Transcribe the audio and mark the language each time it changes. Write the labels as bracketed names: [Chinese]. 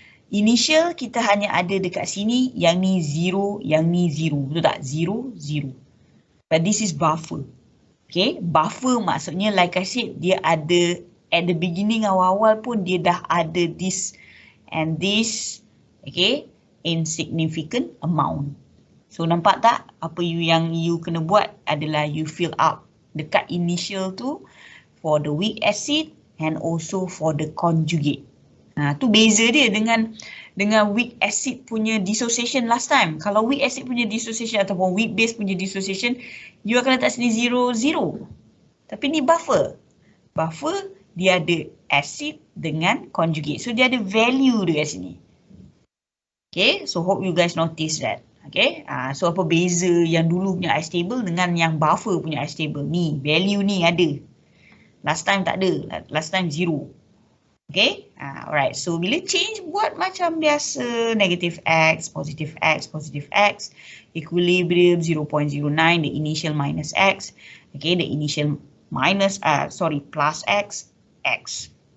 [Malay] Initial kita hanya ada dekat sini, yang ni 0, yang ni 0. Betul tak? 0, 0. [English] But this is buffer. Okay, buffer [Malay] maksudnya [English] like I said, [Malay] dia ada [English] at the beginning [Malay] awal-awal pun dia dah ada [English] this and this, okay, insignificant amount. So [Malay] nampak tak apa yang [English] you [Malay] kena buat adalah [English] you fill up dekat initial tu for the weak acid and also for the conjugate. [Malay] Tu beza dia dengan weak acid punya dissociation [English] last time. [Malay] Kalau weak acid punya dissociation ataupun weak base punya dissociation, you akan letak sini 0, 0. Tapi ni buffer. Buffer dia ada acid dengan conjugate. So dia ada value dekat sini. [English] Okay, so hope you guys notice that. [Malay] Okay, so apa beza yang dulu punya ice table dengan yang buffer punya ice table? Ni, value ni ada. [English] Last time [Malay] tak ada. Last time 0. [English] Okay, alright. So bila change [Malay] buat macam biasa, [English] negative x, positive x, positive x, equilibrium 0.09, the initial minus x, okay, the initial minus, plus x, x.